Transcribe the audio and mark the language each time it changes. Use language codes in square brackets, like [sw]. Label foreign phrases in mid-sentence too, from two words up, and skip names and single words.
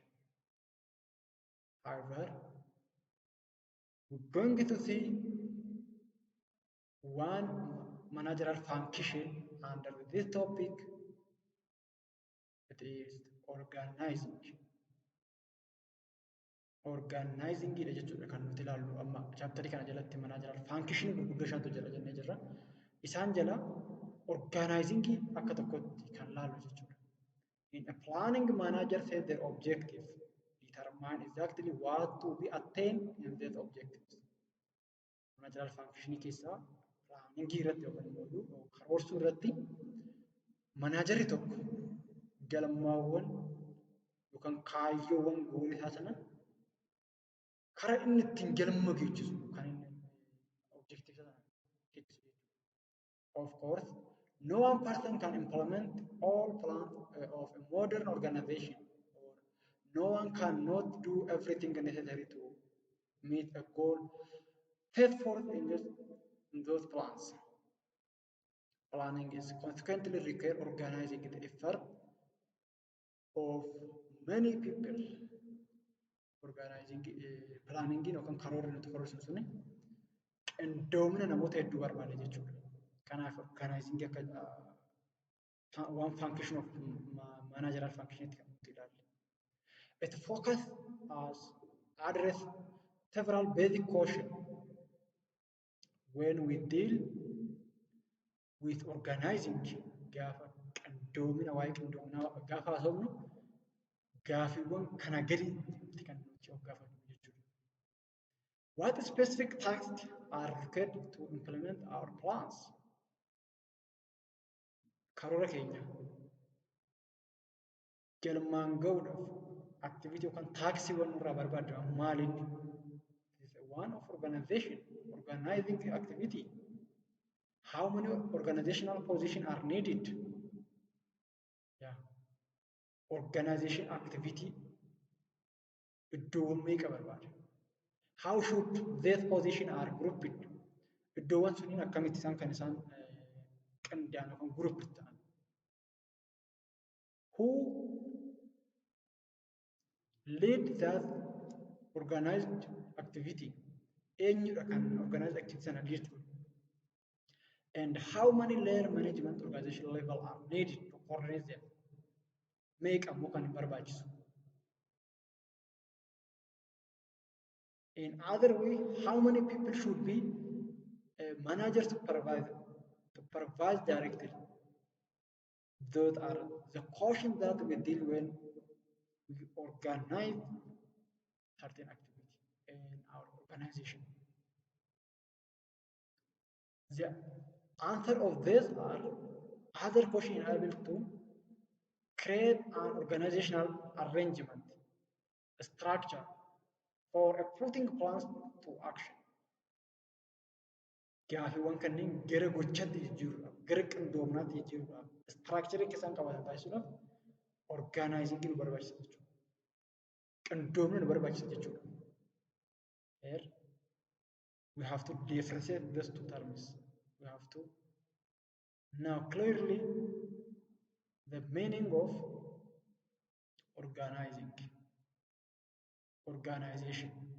[en] However, we're going to see one managerial function under this topic. It is organizing. [om] Organizing ila jechuudha kan nuti ilaallu amma chapterii kana jalatti [en] managerial function [om] gurguddoo shantu jira jennee jirra. Isaan jala organizing akka tokkotti kan ilaallu jechuudha. [en] In a planning manager set their objectives, determine exactly what to be attained in these objectives. Managerial function [om] keessa planning irratti yookaan immoo karoorsuu irratti manaajeri tokko galmaawwan yookaan kaayyoowwan goonii sana karaa inni ittiin galma geessisu kan inni objective sana geessisu. [en] Of course, no one person can implement all plans of a modern organization, or no one cannot do everything necessary to meet a goal set forth in those plans. Planning is consequently require organizing the effort of many people. Organizing planning [om] yookaan karoora nuti karoorsu suni qindoomina namoota hedduu barbaada jechuudha. Kanaaf organizing akka [en] one function of managerial function [om] itti kan nuti ilaallu. [en] It focus as address several basic questions when we deal with organizing. [om] Gaafa qindoomina waa'ee qindoominaa gaafa haasofnu gaafiiwwan kana gadiitti kan nuti of gaafannu jechuudha. [en] What specific tasks are required to implement our plans? [om] Karoora keenya galmaan ga'uudhaaf activity yookaan taaksiiwwan nurraa barbaadamu maaliin? [en] One of organization, organizing activity. How many organizational positions are needed? [om] Yeah. [en] Organization activity [om] iddoowwan meeqa barbaada? [en] How should these positions are grouped? [om] Iddoowwan suniin akkamitti isaan kan isaan qindaa'an yookaan group ta'an? [en] Who lead that organized activity? [om] eenyudha kan [en] organized activity [om] sana jechuudha. [en] And how many layer management organization level are needed to coordinate them? [om] Meeqa ammoo kan barbaachisu. [en] In other way, how many people should be managers to supervise directly? Those are the questions that we deal when we organize certain activity in our organization. The answer of these are other questions able to create an organizational arrangement, a structure for putting plans to action. [om] Gaafiiwwan kanneen gara gochaatti jijjiiruudhaaf, gara qindoominaatti jijjiiruudhaaf, istiraakcharii keessaan qabaatan taasisuudhaaf orgaanaayizingii nu barbaachisa jechuudha. Qindoomina nu barbaachisa jechuudha. [en] Here we have to differentiate these two terms. We have to now clearly the meaning of organizing, organization.